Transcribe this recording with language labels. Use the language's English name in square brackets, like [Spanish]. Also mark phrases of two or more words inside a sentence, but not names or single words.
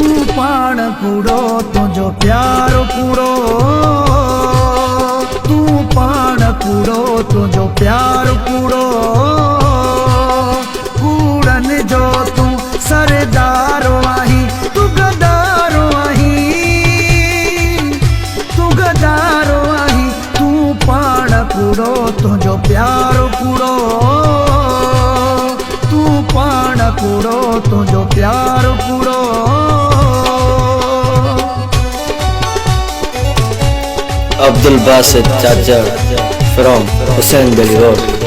[Sindhi] पाण कूड़ो तुझो प्यार कूड़ो, तू पाण कूड़ो तुझो प्यार कूड़ो। कूड़न जो तू सरदार आही, तू गदार आही, तू गदार आही। तू पाण कूड़ो तुझो प्यार कूड़ो, तू पाण कूड़ो तुझो प्यार कूड़ो। [English] Abdul Basit Chacha from Hussain Gali Road.